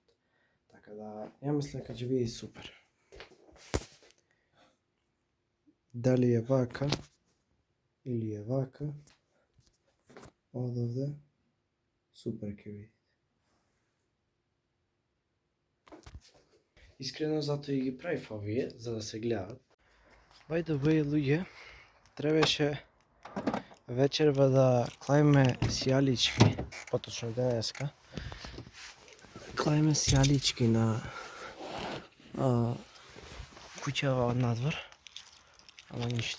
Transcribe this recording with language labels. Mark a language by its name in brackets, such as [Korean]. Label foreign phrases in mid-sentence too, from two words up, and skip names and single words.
[Macedonian] Така да ја мислам дека ќе биде супер. Дали е вака или е вака, одовде супер ќе биде. Искрено затоа и ги правив овие, за да се гледат. [English] By the way, [Macedonian] луѓе, требаше вечерва да клавиме сијалички, поточно денеска. Клавиме сијалички на куќава од надвор, ама ништо.